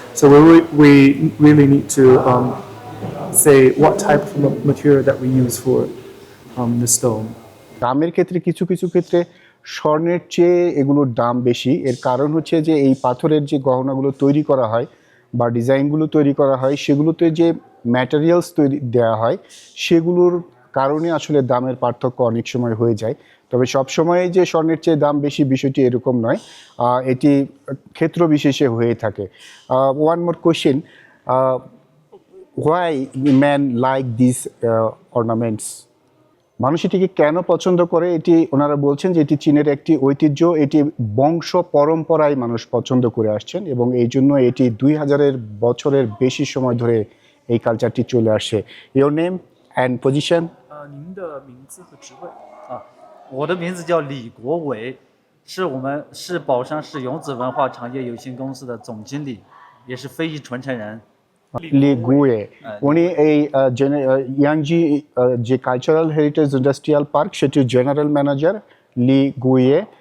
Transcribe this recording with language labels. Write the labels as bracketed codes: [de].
[en] So we really need to say what type of material that we use for the stone. [bn] দামের ক্ষেত্রে কিছু কিছু ক্ষেত্রে স্বর্ণের চেয়ে এগুলোর দাম বেশি। এর কারণ হচ্ছে যে এই পাথরের যে গহনাগুলো তৈরি করা হয় বা ডিজাইনগুলো তৈরি করা হয় সেগুলোতে যে ম্যাটেরিয়ালস তৈরি দেওয়া হয় সেগুলোর কারণে আসলে দামের পার্থক্য অনেক সময় হয়ে যায়। তবে সব সময় যে স্বর্ণের চেয়ে দাম বেশি বিষয়টি এরকম নয়, এটি ক্ষেত্র বিশেষে হয়ে থাকে। [en] One more question, why man like this ornaments? [bn] মানুষ এটিকে কেন পছন্দ করে? এটি ওনারা বলছেন যে এটি চীনের একটি ঐতিহ্য, এটি বংশ পরম্পরায় মানুষ পছন্দ করে আসছেন এবং এই জন্য এটি 2000 বছরের বেশি সময় ধরে এই কালচারটি চলে আসছে। [en] Your name and position? [zh] 您的名字和职位？我的名字叫李国伟，是宝山市永子文化产业有限公司的总经理，也是非遗传承人。 [bn] লি গুয়ে, উনি এই ইয়াংজি যে কালচারাল হেরিটেজ ইন্ডাস্ট্রিয়াল পার্ক সেটির জেনারেল ম্যানেজার লি গুয়ে।